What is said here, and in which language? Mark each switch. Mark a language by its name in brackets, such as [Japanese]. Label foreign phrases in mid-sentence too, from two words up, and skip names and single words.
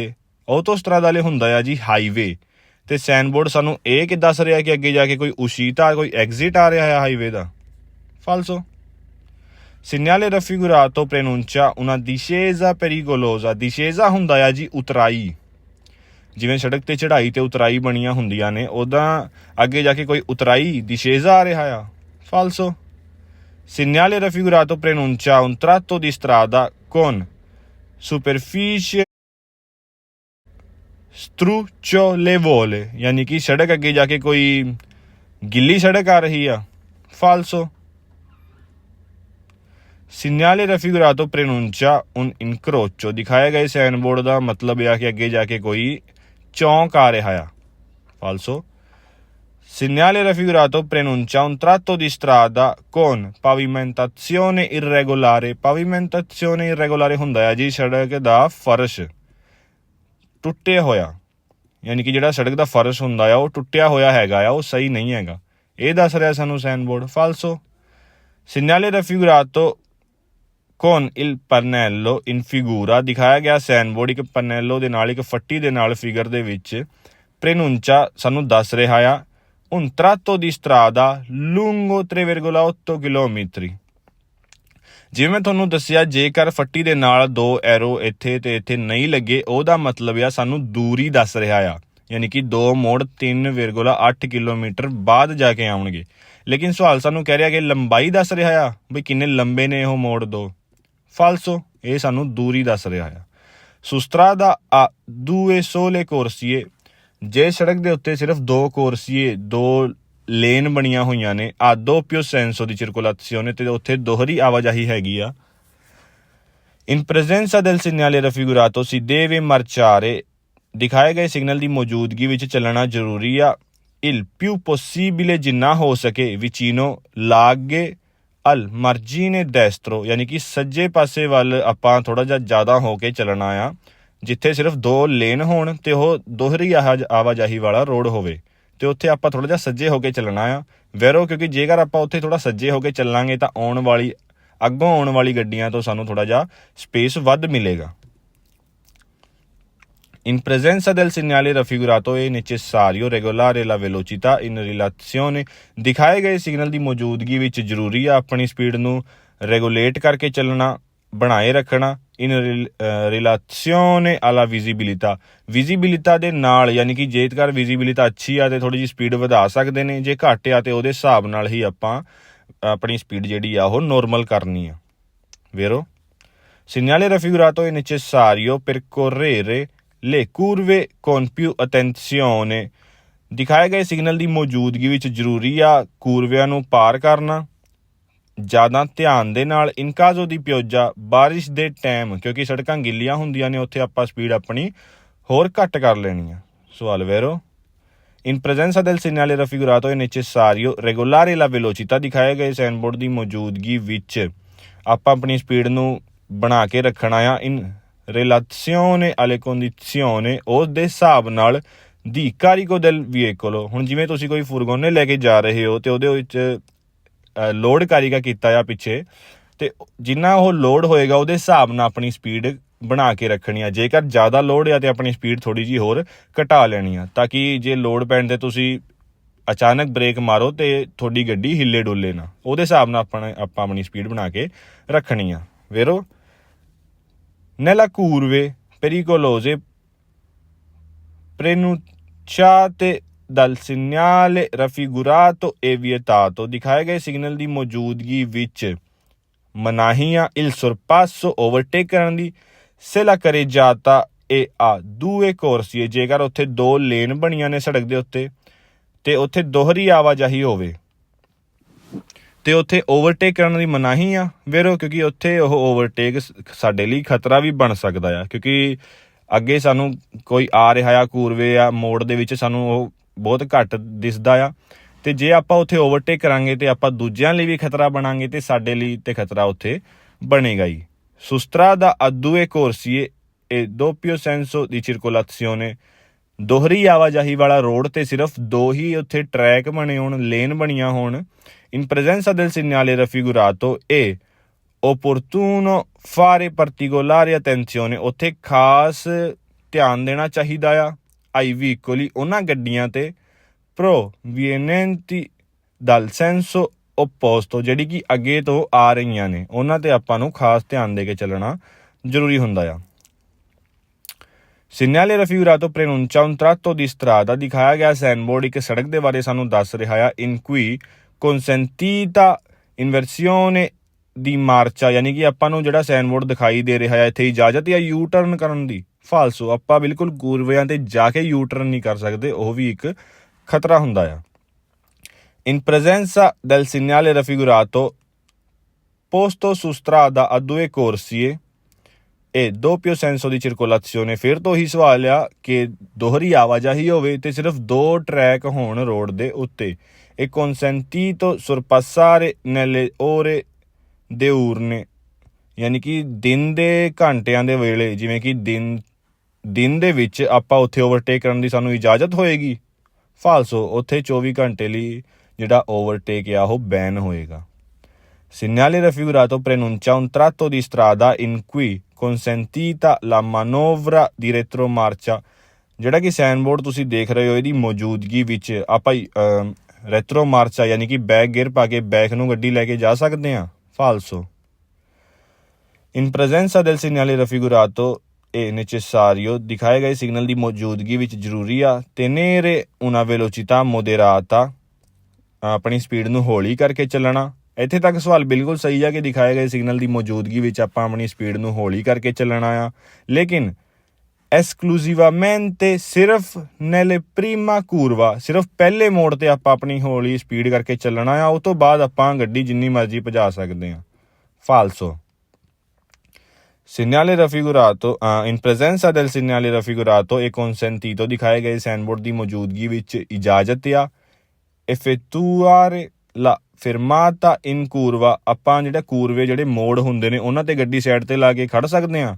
[Punjabi] autostradale ਹੁੰਦਾ ਆ ਜੀ ਹਾਈਵੇ, ਤੇ [English] sign board [Punjabi] ਸਾਨੂੰ ਇਹ ਕਿ ਦੱਸ ਰਿਹਾ ਕਿ ਅੱਗੇ ਜਾ ਕੇ ਕੋਈ ਉਸ਼ੀਤਾ ਕੋਈ ਐਗਜ਼ਿਟ ਆ ਰਿਹਾ ਹੈ ਹਾਈਵੇ ਦਾ। ਫਾਲਸੋ। [Italian] Segnale raffigurato preannuncia una discesa pericolosa। [Punjabi] discesa ਹੁੰਦਾ ਆ ਜੀ ਉਤਰਾਈ, ਜਿਵੇਂ ਸੜਕ ਤੇ ਚੜ੍ਹਾਈ ਤੇ ਉਤਰਾਈ ਬਣੀਆਂ ਹੁੰਦੀਆਂ ਨੇ ਉੱਦਾਂ ਅੱਗੇ ਜਾ ਕੇ ਕੋਈ ਉਤਰਾਈ discesa ਆ ਰਿਹਾ ਆ। ਫਾਲਸੋ। [Italian] Segnale raffigurato preannuncia un tratto di strada con superficie strucciolevole। [Punjabi] ਯਾਨੀ ਕਿ ਸੜਕ ਅੱਗੇ ਜਾ ਕੇ ਕੋਈ ਗਿੱਲੀ ਸੜਕ ਆ ਰਹੀ ਆ। ਫਾਲਸੋ। [Italian] Segnale raffigurato preannuncia un incrocio। [Punjabi] ਦਿਖਾਏ ਗਏ ਸਾਈਨ ਬੋਰਡ ਦਾ ਮਤਲਬ ਇਹ ਆ ਕਿ ਅੱਗੇ ਜਾ ਕੇ ਕੋਈ ਚੌਂਕ ਆ ਰਿਹਾ ਆ। ਫਾਲਸੋ। [Italian] Segnale raffigurato preannuncia un tratto di strada con pavimentazione irregolare। pavimentazione irregolare [Punjabi] ਹੁੰਦਾ ਆ ਜੀ ਸੜਕ ਦਾ ਫਰਸ਼ ਟੁੱਟਿਆ ਹੋਇਆ, ਯਾਨੀ ਕਿ ਜਿਹੜਾ ਸੜਕ ਦਾ ਫਰਸ਼ ਹੁੰਦਾ ਆ ਉਹ ਟੁੱਟਿਆ ਹੋਇਆ ਹੈਗਾ ਆ, ਉਹ ਸਹੀ ਨਹੀਂ ਹੈਗਾ, ਇਹ ਦੱਸ ਰਿਹਾ ਸਾਨੂੰ [English] sign board. [Punjabi] ਫਾਲਸੋ। [Italian] Segnale raffigurato con il pannello in figura। [Punjabi] ਦਿਖਾਇਆ ਗਿਆ [English] sign board [Punjabi] ਇੱਕ ਪਨੈਲੋ ਦੇ ਨਾਲ, ਇੱਕ ਫੱਟੀ ਦੇ ਨਾਲ ਫਿਗਰ ਦੇ ਵਿੱਚ। [Italian] preannuncia [Punjabi] ਸਾਨੂੰ ਦੱਸ ਰਿਹਾ ਆ [Italian] un tratto di strada lungo 3,8 chilometri। [Punjabi] ਜਿਵੇਂ ਮੈਂ ਤੁਹਾਨੂੰ ਦੱਸਿਆ, ਜੇਕਰ ਫੱਟੀ ਦੇ ਨਾਲ ਦੋ ਐਰੋ ਇੱਥੇ ਤੇ ਇੱਥੇ ਨਹੀਂ ਲੱਗੇ, ਉਹਦਾ ਮਤਲਬ ਆ ਸਾਨੂੰ ਦੂਰੀ ਦੱਸ ਰਿਹਾ ਆ, ਯਾਨੀ ਕਿ ਦੋ ਮੋੜ 3,8 ਕਿਲੋਮੀਟਰ ਬਾਅਦ ਜਾ ਕੇ ਆਉਣਗੇ। ਲੇਕਿਨ ਸਵਾਲ ਸਾਨੂੰ ਕਹਿ ਰਿਹਾ ਕਿ ਲੰਬਾਈ ਦੱਸ ਰਿਹਾ ਆ, ਬਈ ਕਿੰਨੇ ਲੰਬੇ ਨੇ ਉਹ ਮੋੜ ਦੋ। ਫਾਲਸੋ। ਇਹ ਸਾਨੂੰ ਦੂਰੀ ਦੱਸ ਰਿਹਾ ਆ। [Italian] Su strada a due sole corsie। [Punjabi] ਜੇ ਸੜਕ ਦੇ ਉੱਤੇ ਸਿਰਫ ਦੋ ਕੋਰਸੀਏ, ਦੋ ਲੇਨ ਬਣੀਆਂ ਹੋਈਆਂ ਨੇ, ਆ [Italian] doppio senso di circolazione, [Punjabi] ਤੇ ਉੱਥੇ ਦੋਹਰੀ ਆਵਾਜਾਈ ਹੈਗੀ ਆ। [Italian] In presenza del segnale raffigurato si deve marciare। [Punjabi] ਦਿਖਾਏ ਗਏ ਸਿਗਨਲ ਦੀ ਮੌਜੂਦਗੀ ਵਿੱਚ ਚੱਲਣਾ ਜ਼ਰੂਰੀ ਆ। [Italian] Il più possibile, [Punjabi] ਜਿੰਨਾ ਹੋ ਸਕੇ, [Italian] vicino, ਲਾਗੇ, al margine destro, [Punjabi] ਯਾਨੀ ਕਿ ਸੱਜੇ ਪਾਸੇ ਵੱਲ ਆਪਾਂ ਥੋੜ੍ਹਾ ਜਿਹਾ ਜ਼ਿਆਦਾ ਹੋ ਕੇ ਚੱਲਣਾ ਆ, ਜਿੱਥੇ ਸਿਰਫ ਦੋ ਲੇਨ ਹੋਣ ਤੇ ਉਹ ਦੋਹਰੀ ਆਵਾਜਾਈ ਵਾਲਾ ਰੋਡ ਹੋਵੇ, ਤੇ ਉੱਥੇ ਆਪਾਂ ਥੋੜ੍ਹਾ ਜਿਹਾ ਸੱਜੇ ਹੋ ਕੇ ਚੱਲਣਾ ਆ। ਵੈਰੋ, ਕਿਉਂਕਿ ਜੇਕਰ ਆਪਾਂ ਉੱਥੇ ਥੋੜ੍ਹਾ ਸੱਜੇ ਹੋ ਕੇ ਚੱਲਾਂਗੇ ਤਾਂ ਅੱਗੋਂ ਆਉਣ ਵਾਲੀ ਗੱਡੀਆਂ ਤੋਂ ਸਾਨੂੰ ਥੋੜ੍ਹਾ ਜਿਹਾ ਸਪੇਸ ਵੱਧ ਮਿਲੇਗਾ। [Italian] In presenza del segnale raffigurato è necessario regolare la velocità in relazione। [Punjabi] ਦਿਖਾਏ ਗਏ ਸਿਗਨਲ ਦੀ ਮੌਜੂਦਗੀ ਵਿੱਚ ਜ਼ਰੂਰੀ ਆ ਆਪਣੀ ਸਪੀਡ ਨੂੰ ਰੈਗੂਲੇਟ ਕਰਕੇ ਚੱਲਣਾ, ਬਣਾਏ ਰੱਖਣਾ। [Italian] in relazione alla visibilità। [Punjabi] ਵਿਜ਼ੀਬਿਲਿਟਾ ਦੇ ਨਾਲ, ਯਾਨੀ ਕਿ ਜੇਕਰ ਵਿਜ਼ੀਬਿਲਿਟਾ ਅੱਛੀ ਆ ਤੇ ਥੋੜ੍ਹੀ ਜਿਹੀ ਸਪੀਡ ਵਧਾ ਸਕਦੇ ਨੇ, ਜੇ ਘੱਟ ਆ ਤੇ ਉਹਦੇ ਹਿਸਾਬ ਨਾਲ ਹੀ ਆਪਾਂ ਆਪਣੀ ਸਪੀਡ ਜਿਹੜੀ ਆ ਉਹ ਨੋਰਮਲ ਕਰਨੀ ਆ। [Italian] vero? Segnale raffigurato è necessario percorrere le curve con più attenzione। [Punjabi] ਦਿਖਾਏ ਗਏ ਸਿਗਨਲ ਦੀ ਮੌਜੂਦਗੀ ਵਿੱਚ ਜ਼ਰੂਰੀ ਆ ਕੂਰਵਿਆਂ ਨੂੰ ਪਾਰ ਕਰਨਾ ਜ਼ਿਆਦਾ ਧਿਆਨ ਦੇ ਨਾਲ। [Italian] in caso di pioggia, [Punjabi] ਬਾਰਿਸ਼ ਦੇ ਟਾਈਮ, ਕਿਉਂਕਿ ਸੜਕਾਂ ਗਿੱਲੀਆਂ ਹੁੰਦੀਆਂ ਨੇ, ਉੱਥੇ ਆਪਾਂ ਸਪੀਡ ਆਪਣੀ ਹੋਰ ਘੱਟ ਕਰ ਲੈਣੀ ਆ। ਸਵਾਲ ਵੈਰੋ। [Italian] In presenza del segnale raffigurato è necessario regolare la velocità। [Punjabi] ਦਿਖਾਏ ਗਏ [English] sign board [Punjabi] ਦੀ ਮੌਜੂਦਗੀ ਵਿੱਚ ਆਪਾਂ ਆਪਣੀ ਸਪੀਡ ਨੂੰ ਬਣਾ ਕੇ ਰੱਖਣਾ ਆ। [Italian] ਇਨ relazione alle condizioni, [Punjabi] ਉਸ ਦੇ ਹਿਸਾਬ ਨਾਲ, [Italian] di carico del veicolo. [Punjabi] ਹੁਣ ਜਿਵੇਂ ਤੁਸੀਂ ਕੋਈ ਫੁਰਗੋਨੇ ਲੈ ਕੇ ਜਾ ਰਹੇ ਹੋ ਤੇ ਉਹਦੇ ਵਿੱਚ ਲੋਡ ਕਾਰੀਗਾ ਕੀਤਾ ਆ ਪਿੱਛੇ, ਤੇ ਜਿੰਨਾ ਉਹ ਲੋਡ ਹੋਏਗਾ ਉਹਦੇ ਹਿਸਾਬ ਨਾਲ ਆਪਣੀ ਸਪੀਡ ਬਣਾ ਕੇ ਰੱਖਣੀ ਆ। ਜੇਕਰ ਜ਼ਿਆਦਾ ਲੋਡ ਆ ਤੇ ਆਪਣੀ ਸਪੀਡ ਥੋੜ੍ਹੀ ਜਿਹੀ ਹੋਰ ਘਟਾ ਲੈਣੀ ਆ, ਤਾਂ ਕਿ ਜੇ ਲੋਡ ਪੈਣ ਤੇ ਤੁਸੀਂ ਅਚਾਨਕ ਬ੍ਰੇਕ ਮਾਰੋ ਤੇ ਤੁਹਾਡੀ ਗੱਡੀ ਹਿੱਲੇ ਡੁੱਲੇ ਨਾ। ਉਹਦੇ ਹਿਸਾਬ ਨਾਲ ਆਪਾਂ ਆਪਣੀ ਸਪੀਡ ਬਣਾ ਕੇ ਰੱਖਣੀ ਆ। [Italian] vero? Nella curve pericolose preannunciate dal segnale raffigurato e vietato। [Punjabi] ਦਿਖਾਏ ਗਏ ਸਿਗਨਲ ਦੀ ਮੌਜੂਦਗੀ ਵਿੱਚ ਮਨਾਹੀ ਆ। [Italian] il sorpasso, [Punjabi] ਓਵਰਟੇਕ ਕਰਨ ਦੀ। [Italian] se la carreggiata e a due corsie। [Punjabi] ਜੇਕਰ ਉੱਥੇ ਦੋ ਲੇਨ ਬਣੀਆਂ ਨੇ ਸੜਕ ਦੇ ਉੱਤੇ ਤੇ ਉੱਥੇ ਦੋਹਰੀ ਆਵਾਜਾਈ ਹੋਵੇ ਤੇ ਉੱਥੇ ਓਵਰਟੇਕ ਕਰਨ ਦੀ ਮਨਾਹੀ ਆ। ਵੈਰੋ, ਕਿਉਂਕਿ ਉੱਥੇ ਉਹ ਓਵਰਟੇਕ ਸਾਡੇ ਲਈ ਖਤਰਾ ਵੀ ਬਣ ਸਕਦਾ ਆ, ਕਿਉਂਕਿ ਅੱਗੇ ਸਾਨੂੰ ਕੋਈ ਆ ਰਿਹਾ ਆ, ਕੂਰਵੇ ਆ, ਮੋੜ ਦੇ ਵਿੱਚ ਸਾਨੂੰ ਉਹ ਬਹੁਤ ਘੱਟ ਦਿਸਦਾ ਆ, ਤੇ ਜੇ ਆਪਾਂ ਉੱਥੇ ਓਵਰਟੇਕ ਕਰਾਂਗੇ ਤੇ ਆਪਾਂ ਦੂਜਿਆਂ ਲਈ ਵੀ ਖਤਰਾ ਬਣਾਂਗੇ ਤੇ ਸਾਡੇ ਲਈ ਤੇ ਖਤਰਾ ਉੱਥੇ ਬਣੇਗਾ ਹੀ। [Italian] Su strada a due corsie e doppio senso di circolazione। [Punjabi] ਦੋਹਰੀ ਆਵਾਜਾਈ ਵਾਲਾ ਰੋਡ ਤੇ ਸਿਰਫ ਦੋ ਹੀ ਉੱਥੇ ਟਰੈਕ ਬਣੇ ਹੋਣ, ਲੇਨ ਬਣੀਆਂ ਹੋਣ। [Italian] In presenza del segnale raffigurato è opportuno fare particolare attenzione। [Punjabi] ਉੱਥੇ ਖਾਸ ਧਿਆਨ ਦੇਣਾ ਚਾਹੀਦਾ ਆ [Italian] ai veicoli, [Punjabi] ਉਹਨਾਂ ਗੱਡੀਆਂ ਤੇ [Italian] provenienti dal senso opposto, [Punjabi] ਜਿਹੜੀ ਕਿ ਅੱਗੇ ਤੋਂ ਆ ਰਹੀਆਂ ਨੇ, ਉਹਨਾਂ ਤੇ ਆਪਾਂ ਨੂੰ ਖਾਸ ਧਿਆਨ ਦੇ ਕੇ ਚੱਲਣਾ ਜ਼ਰੂਰੀ ਹੁੰਦਾ ਆ। [Italian] Segnale raffigurato preannuncia un tratto di strada। [Punjabi] ਦਿਖਾਇਆ ਗਿਆ [English] sign board [Punjabi] ਇੱਕ ਸੜਕ ਦੇ ਬਾਰੇ ਸਾਨੂੰ ਦੱਸ ਰਿਹਾ ਆ। [Italian] in cui consentita inversione di marcia, [Punjabi] ਯਾਨੀ ਕਿ ਆਪਾਂ ਨੂੰ ਜਿਹੜਾ [English] sign board [Punjabi] ਦਿਖਾਈ ਦੇ ਰਿਹਾ ਹੈ ਇੱਥੇ ਇਜਾਜ਼ਤ ਆ [English] U turn [Punjabi] ਕਰਨ ਦੀ। ਫਾਲਸੋ, ਆਪਾਂ ਬਿਲਕੁਲ ਕੂਰਵਿਆਂ ਤੇ ਜਾ ਕੇ [English] U turn [Punjabi] ਨਹੀਂ ਕਰ ਸਕਦੇ, ਉਹ ਵੀ ਇੱਕ ਖਤਰਾ ਹੁੰਦਾ ਆ। [Italian] In presenza del segnale raffigurato posto su strada a due corsie e doppio senso di circolazione। [Punjabi] ਫਿਰ ਤੋਂ ਹੀ ਸਵਾਲ ਆ ਕਿ ਦੋਹਰੀ ਆਵਾਜਾਈ ਹੋਵੇ ਤੇ ਸਿਰਫ 2 ਟਰੈਕ ਹੋਣ ਰੋਡ ਦੇ ਉੱਤੇ। [Italian] E consentito sorpassare nelle ore diurne, [Punjabi] ਯਾਨੀ ਕਿ ਦਿਨ ਦੇ ਘੰਟਿਆਂ ਦੇ ਵੇਲੇ, ਜਿਵੇਂ ਕਿ ਦਿਨ ਦੇ ਵਿੱਚ ਆਪਾਂ ਉੱਥੇ ਓਵਰਟੇਕ ਕਰਨ ਦੀ ਸਾਨੂੰ ਇਜਾਜ਼ਤ ਹੋਏਗੀ। ਫਾਲਸੋ, ਉੱਥੇ 24 ਘੰਟੇ ਲਈ ਜਿਹੜਾ ਓਵਰਟੇਕ ਆ ਉਹ ਬੈਨ ਹੋਏਗਾ। [Italian] Segnale raffigurato preannuncia un tratto di strada in cui consentita la manovra di retromarcia। [Punjabi] ਜਿਹੜਾ ਕਿ [English] sign board [Punjabi] ਤੁਸੀਂ ਦੇਖ ਰਹੇ ਹੋ, ਇਹਦੀ ਮੌਜੂਦਗੀ ਵਿੱਚ ਆਪਾਂ [Italian] retro marcia [Punjabi] ਯਾਨੀ ਕਿ [English] back gear [Punjabi] ਪਾ ਕੇ ਬੈਕ ਨੂੰ ਗੱਡੀ ਲੈ ਕੇ ਜਾ ਸਕਦੇ ਹਾਂ। [Italian] ਫਾਲਸੋ। In presenza del segnale raffigurato è necessario, [Punjabi] ਦਿਖਾਏ ਗਏ ਸਿਗਨਲ ਦੀ ਮੌਜੂਦਗੀ ਵਿੱਚ ਜ਼ਰੂਰੀ ਆ [Italian] tenere una velocità moderata, [Punjabi] ਆਪਣੀ ਸਪੀਡ ਨੂੰ ਹੌਲੀ ਕਰਕੇ ਚੱਲਣਾ। ਇੱਥੇ ਤੱਕ ਸਵਾਲ ਬਿਲਕੁਲ ਸਹੀ ਆ ਕਿ ਦਿਖਾਏ ਗਏ ਸਿਗਨਲ ਦੀ ਮੌਜੂਦਗੀ ਵਿੱਚ ਆਪਾਂ ਆਪਣੀ ਸਪੀਡ ਨੂੰ ਹੌਲੀ ਕਰਕੇ ਚੱਲਣਾ ਆ, ਲੇਕਿਨ [Italian] esclusivamente [Punjabi] ਸਿਰਫ [Italian] nella prima curva, [Punjabi] ਸਿਰਫ ਪਹਿਲੇ ਮੋੜ ਤੇ ਆਪਾਂ ਆਪਣੀ ਹੌਲੀ ਸਪੀਡ ਕਰਕੇ ਚੱਲਣਾ ਆ, ਉਹ ਤੋਂ ਬਾਅਦ ਆਪਾਂ ਗੱਡੀ ਜਿੰਨੀ ਮਰਜ਼ੀ ਭਜਾ ਸਕਦੇ ਹਾਂ। [Italian] ਫਾਲਸੋ। Segnale raffigurato in presenza del segnale raffigurato e consentito, [Punjabi] ਦਿਖਾਏ ਗਏ [English] sign board [Punjabi] ਦੀ ਮੌਜੂਦਗੀ ਵਿੱਚ ਇਜਾਜ਼ਤ ਆ [Italian] effettuare la fermata in curva, [Punjabi] ਆਪਾਂ ਜਿਹੜਾ ਕੂਰਵੇ ਜਿਹੜੇ ਮੋੜ ਹੁੰਦੇ ਨੇ ਉਹਨਾਂ ਤੇ ਗੱਡੀ ਸਾਈਡ ਤੇ ਲਾ ਕੇ ਖੜ ਸਕਦੇ ਹਾਂ।